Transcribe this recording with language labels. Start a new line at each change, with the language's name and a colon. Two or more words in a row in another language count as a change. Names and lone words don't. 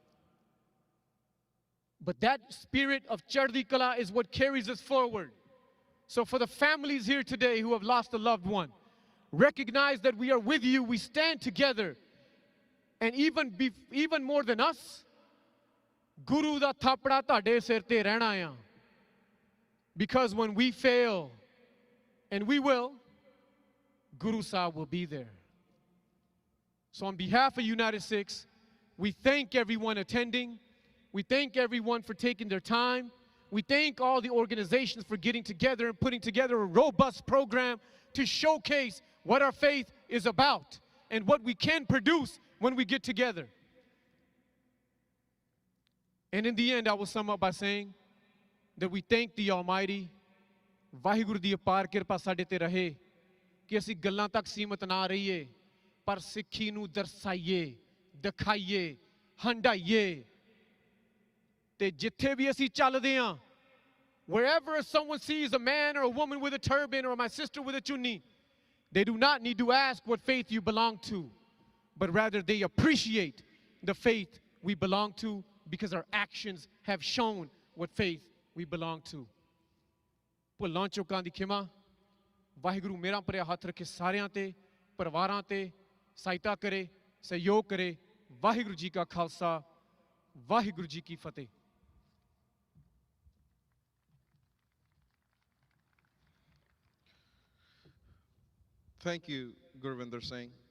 English: But that spirit of
Punjabi: ਚੜ੍ਹਦੀ ਕਲਾ
English: is what carries us forward. So for the families here today who have lost a loved one, recognize that we are with you, we stand together. And even more than us,
Punjabi: ਗੁਰੂ ਦਾ ਥਾਪੜਾ ਤੁਹਾਡੇ ਸਿਰ ਤੇ ਰਹਿਣਾ ਆ.
English: Because when we fail, and we will, Guru Sahib will be there. So on behalf of United Sikhs, we thank everyone attending. We thank everyone for taking their time. We thank all the organizations for getting together and putting together a robust program to showcase what our faith is about and what we can produce when we get together. And in the end, I will sum up by saying that we thank the Almighty,
Punjabi: ਵਾਹਿਗੁਰੂ ਦੀ ਅਪਾਰ ਕਿਰਪਾ ਸਾਡੇ ਤੇ ਰਹੇ ਕਿ ਅਸੀਂ ਗੱਲਾਂ ਤੱਕ ਸੀਮਤ ਨਾ ਰਹੀਏ, ਪਰ ਸਿੱਖੀ ਨੂੰ ਦਰਸਾਈਏ, ਦਿਖਾਈਏ, ਹੰਡਾਈਏ। ਤੇ ਜਿੱਥੇ ਵੀ ਅਸੀਂ ਚੱਲਦੇ ਹਾਂ,
English: wherever someone sees a man or a woman with a turban or my sister with a chunni, they do not need to ask what faith you belong to, but rather they appreciate the faith we belong to because our actions have shown what faith we belong to.
Punjabi: ਭੁੱਲਾਂ ਚੁੱਕਾਂ ਦੀ ਖਿਮਾ, ਵਾਹਿਗੁਰੂ ਮੇਰਾ ਭਰਿਆ ਹੱਥ ਰੱਖੇ ਸਾਰਿਆਂ ਤੇ, ਪਰਿਵਾਰਾਂ ਤੇ, ਸਹਾਇਤਾ ਕਰੇ, ਸਹਿਯੋਗ ਕਰੇ। ਵਾਹਿਗੁਰੂ ਜੀ ਕਾ ਖਾਲਸਾ, ਵਾਹਿਗੁਰੂ ਜੀ ਕੀ ਫਤਿਹ।
English: Thank you, Gurvinder Singh.